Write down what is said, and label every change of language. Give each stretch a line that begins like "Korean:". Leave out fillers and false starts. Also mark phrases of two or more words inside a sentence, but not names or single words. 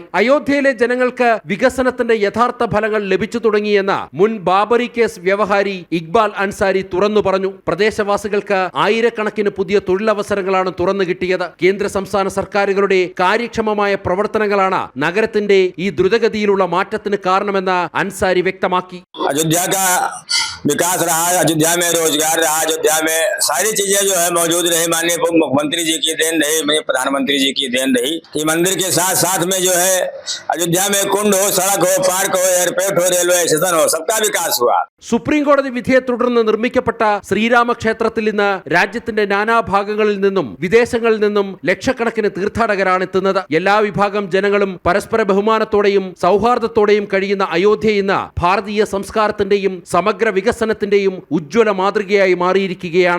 Malayalam: അയോധ്യയിലെ ജനങ്ങൾക്ക് വികസനത്തിന്റെ യഥാർത്ഥ ഫലങ്ങൾ ലഭിച്ചു തുടങ്ങിയെന്ന് മുൻ ബാബറി കേസ് വ്യവഹാരി ഇക്ബാൽ അൻസാരി തുറന്നു പറഞ്ഞു. പ്രദേശവാസികൾക്ക് ആയിരക്കണക്കിന് പുതിയ തൊഴിലവസരങ്ങളാണ് തുറന്നു കിട്ടിയത്. കേന്ദ്ര സംസ്ഥാന സർക്കാരുകളുടെ കാര്യക്ഷമമായ പ്രവർത്തനങ്ങളാണ് നഗരത്തിന്റെ ഈ ദ്രുതഗതിയിലുള്ള മാറ്റത്തിന് കാരണമെന്ന് അൻസാരി വ്യക്തമാക്കി.
Hindi: विकास रहा, अयोध्या में रोजगार रहा, अयोध्या में सारी चीजें जो है मौजूद रही. माननीय मुख्यमंत्री जी की देन रही, प्रधानमंत्री जी की देन रही. कि मंदिर के साथ साथ में जो है अयोध्या में कुंड हो, सड़क हो, पार्क हो, एयरपोर्ट हो,
English: railway station
Hindi: हो, सबका विकास हुआ.
Malayalam: സുപ്രീം കോടതി വിധിയെ തുടർന്ന് നിർമ്മിക്കപ്പെട്ട ശ്രീരാമക്ഷേത്രത്തിൽ ഇന്ന് രാജ്യത്തിന്റെ നാനാഭാഗങ്ങളിൽ നിന്നും വിദേശങ്ങളിൽ നിന്നും ലക്ഷക്കണക്കിന് തീർത്ഥാടകരാണ് എത്തുന്നത്. എല്ലാ വിഭാഗം ജനങ്ങളും പരസ്പര ബഹുമാനത്തോടെയും സൗഹാർദ്ദത്തോടെയും കഴിയുന്ന അയോധ്യ ഇന്ന് ഭാരതീയ സംസ്കാരത്തിന്റെയും സമഗ്ര വികസനത്തിന്റെയും ഉജ്ജ്വല മാതൃകയായി മാറിയിരിക്കുകയാണ്.